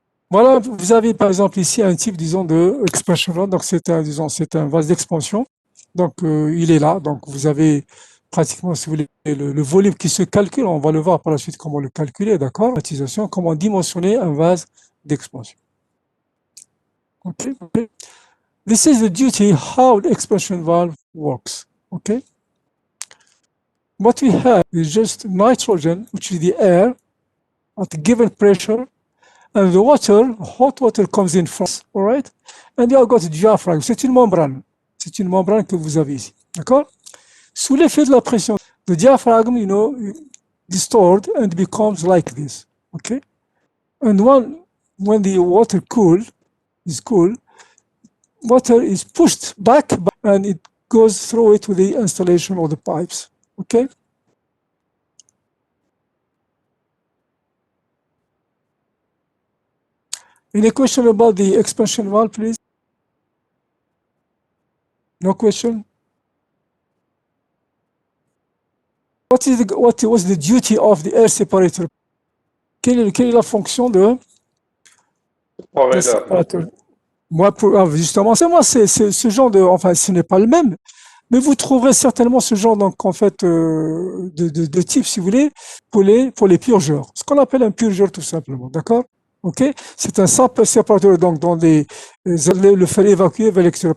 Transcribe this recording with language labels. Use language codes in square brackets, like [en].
[fr] Voilà, vous avez par exemple ici un type, disons, de expansion. Donc c'est un vase d'expansion. Donc il est là. Donc vous avez pratiquement, si vous voulez, le volume qui se calcule. On va le voir par la suite comment le calculer, d'accord? Comment dimensionner un vase d'expansion. [en] Okay. This is the duty how the expansion valve works. Okay. What we have is just nitrogen, which is the air, at a given pressure. And the water, hot water comes in from, all right? And you have got a diaphragm. [fr] C'est une membrane. C'est une membrane que vous avez ici. D'accord? Sous l'effet de la pression, [en] the diaphragm, distorts and becomes like this. Okay? And when the water is cool, water is pushed back and it goes through it with the installation of the pipes. Okay? Any question about the expansion valve, please? No question? What was the duty of the air separator? [fr] Quelle est la fonction de séparateur? Moi, justement, c'est ce genre de, enfin, ce n'est pas le même, mais vous trouverez certainement ce genre, donc, en fait, de type, si vous voulez, pour les purgeurs. Ce qu'on appelle un purgeur, tout simplement, d'accord? OK? C'est un simple séparateur, donc, le faire évacuer vers l'extérieur.